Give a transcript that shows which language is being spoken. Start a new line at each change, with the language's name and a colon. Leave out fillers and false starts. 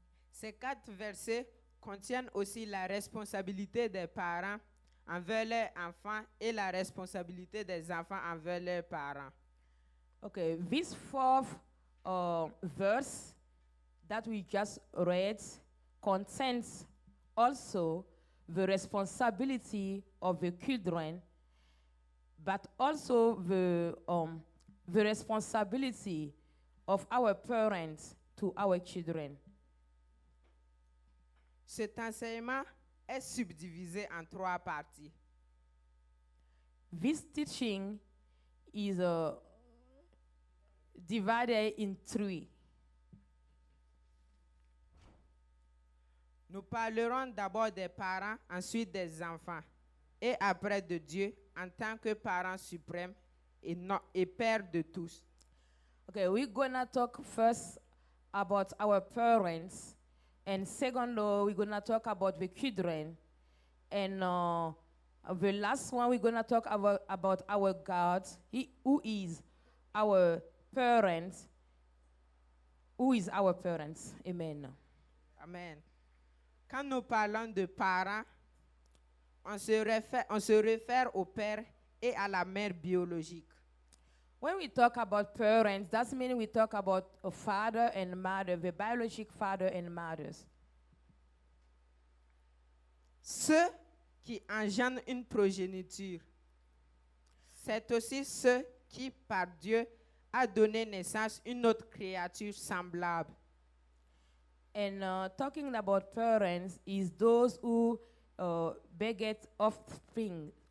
French: Ces 4 versets contiennent aussi la responsabilité des parents envers leurs enfants et la responsabilité des enfants envers leurs parents.
English: Okay, this fourth verse that we just read contains also the responsibility of the children but also the responsibility of our parents to our children.
French: Cet enseignement est subdivisé en 3 parties.
English: This teaching is divided in 3.
French: Nous parlerons d'abord des parents, ensuite des enfants, et après de Dieu en tant que parent suprême et père de tous.
English: Okay, we're gonna talk first about our parents, and second, we're gonna talk about the children, and the last one we're gonna talk about our God, who is our parents. Who is our parents? Amen. Amen.
French: Quand nous parlons de parents, on se réfère au père et à la mère biologique.
English: When we talk about parents, that means we talk about a father and mother, the biological father and mothers.
French: Ceux qui engendrent une progéniture, c'est aussi ceux qui, par Dieu, a donné naissance à une autre créature semblable.
English: And talking about parents is those who beget offspring.